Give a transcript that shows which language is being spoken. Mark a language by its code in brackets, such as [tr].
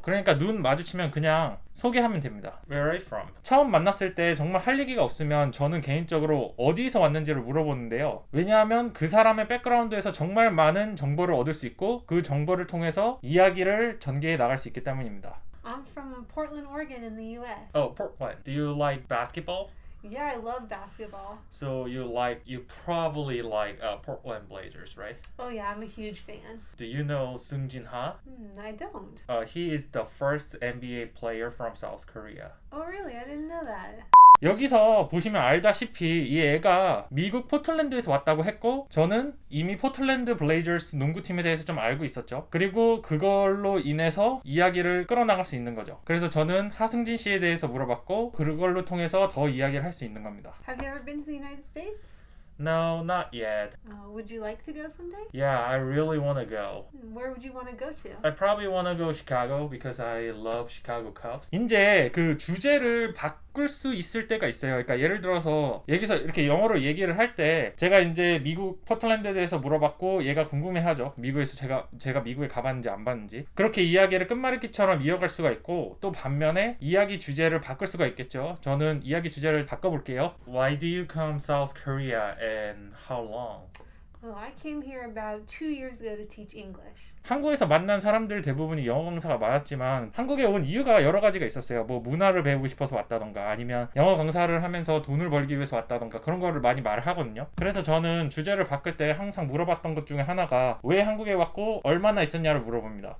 [ko] 그러니까 눈 마주치면 그냥 소개하면 됩니다. [en] Where are you from? [ko] 처음 만났을 때 정말 할 얘기가 없으면 저는 개인적으로 어디서 왔는지를 물어보는데요. 왜냐하면 그 사람의 백그라운드에서 정말 많은 정보를 얻을 수 있고 그 정보를 통해서 이야기를 전개해 나갈 수 있기 때문입니다. [en] I'm from Portland, Oregon in the US. Oh, Portland. Do you like basketball? Yeah, I love basketball. So you probably like Portland Blazers, right? Oh yeah, I'm a huge fan. Do you know Sung Jin Ha? I don't. He is the first NBA player from South Korea. Oh really? I didn't know that. [ko] 여기서 보시면 알다시피 이 애가 미국 포틀랜드에서 왔다고 했고, 저는 이미 포틀랜드 블레이저스 농구팀에 대해서 좀 알고 있었죠. 그리고 그걸로 인해서 이야기를 끌어나갈 수 있는 거죠. 그래서 저는 하승진 씨에 대해서 물어봤고 그걸로 통해서 더 이야기를 할 수 있는 겁니다. [en] Have you ever been to the United States? No, not yet. Would you like to go someday? Yeah, I really want to go. Where would you want to go to? I probably want to go Chicago because I love Chicago Cubs. [ko] 이제 그 주제를 바꿀 수 있을 때가 있어요. 그러니까 예를 들어서 여기서 이렇게 영어로 얘기를 할 때 제가 이제 미국 포틀랜드에 대해서 물어봤고 얘가 궁금해하죠. 미국에서 제가 미국에 가봤는지 안 봤는지. 그렇게 이야기를 끝말잇기처럼 이어갈 수가 있고, 또 반면에 이야기 주제를 바꿀 수가 있겠죠. 저는 이야기 주제를 바꿔볼게요. [en] Why do you come South Korea and how long? Oh, I came here about 2 years ago to teach English. [ko] 한국에서 만난 사람들 대부분이 영어 강사가 많았지만 한국에 온 이유가 여러 가지가 있었어요. 문화를 배우고 싶어서 왔다던가 아니면 영어 강사를 하면서 돈을 벌기 위해서 왔다던가 그런 거를 많이 말을 하거든요. 그래서 저는 주제를 바꿀 때 항상 물어봤던 것 중에 하나가 왜 한국에 왔고 얼마나 있었냐를 물어봅니다.